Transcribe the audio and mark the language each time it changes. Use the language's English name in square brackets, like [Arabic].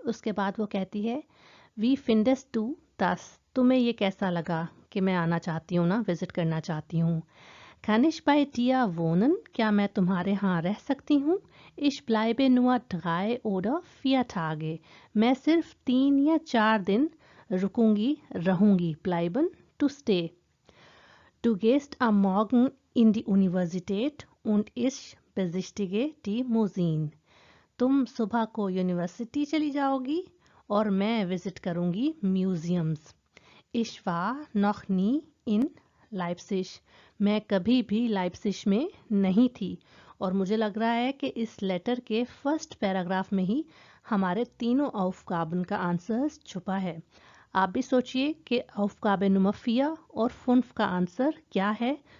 [Hindi] उसके बाद वो कहती है [German] वी फिंडेस्ट टू दस, [Hindi] तुम्हें ये कैसा लगा कि मैं आना चाहती हूँ ना, विजिट करना चाहती हूँ। [German] Kann ich bei dir wohnen, [Hindi] क्या मैं तुम्हारे यहाँ रह सकती हूँ। [German] Ich bleibe nur 3 oder 4 Tage, [Hindi] मैं सिर्फ 3 या 4 दिन रुकूंगी, रहूंगी। [English] Bleiben, to stay. [German] Du gehst am Morgen in die Universität und ich besichtige die Museen, [Hindi] तुम सुबह को यूनिवर्सिटी चली जाओगी और मैं विजिट करूंगी museums. [German] Ich war noch nie in Leipzig, [Hindi] मैं कभी भी लाइप्सिश में नहीं थी। और मुझे लग रहा है कि इस लेटर के फर्स्ट पैराग्राफ में ही हमारे तीनों aufgaben का आंसर छुपा है। आप भी सोचिए कि aufgabe Nummer 4 और 5 का आंसर क्या है।